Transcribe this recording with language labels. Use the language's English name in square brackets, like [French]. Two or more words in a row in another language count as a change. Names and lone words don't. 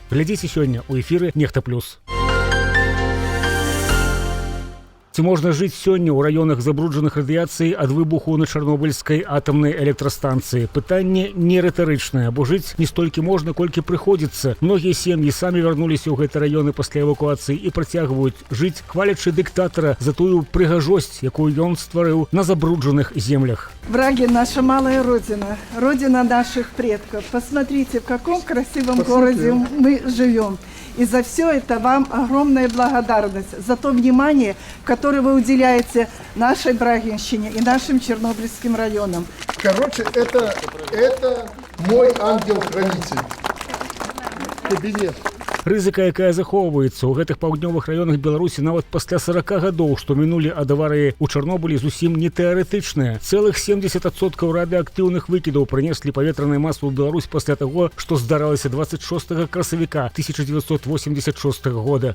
[Belarusian] Глядзіце сёння ў эфіры Нехта плюс. Ці можна жыць сёння ў раёнах забруджаных радыяцыяй ад выбуху на чарнобыльскай атамнай электрастанцыі? Пытанне не рытарычнае, бо жыць не столькі можна, колькі прыходзіцца. Многія сем'і самі вярнуліся ў гэты раёны пасля эвакуацыі і працягваюць жыць, хвалячы дыктатара за тую прыгажосць, якую ён стварыў на забруджаных землях. [Russian] Враги — наша малая родина, родина наших предков. Посмотрите, в каком красивом городе мы живем. И за все это вам огромная благодарность за то внимание, которое вы уделяете нашей Брагинщине и нашим Чернобыльским районам. Короче, это мой ангел-хранитель. Кабинет. [Belarusian] Рызыка, якая захоўваецца ў гэтых паўднёвых раёнах Беларусі нават пасля 40 гадоў, што мінулі ад аварыі ў Чарнобылі, зусім не тэарэтычная. Цэлых 70% радыеактыўных выкідаў прынеслі паветраная маса ў Беларусь пасля таго, што здаралася 26 красавіка 1986 года.